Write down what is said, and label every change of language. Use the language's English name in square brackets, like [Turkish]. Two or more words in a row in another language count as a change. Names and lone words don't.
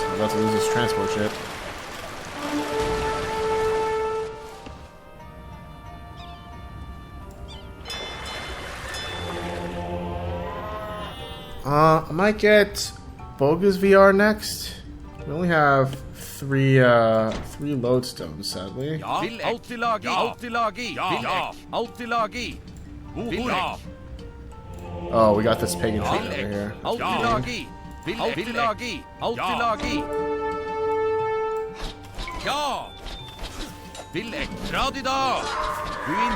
[English] I'm about to lose this transport ship. I might get Boga's VR next. We only have three lodestones, sadly. Oh, we got this pagan thing over here. Ja! Vil ek. Radida. Guin.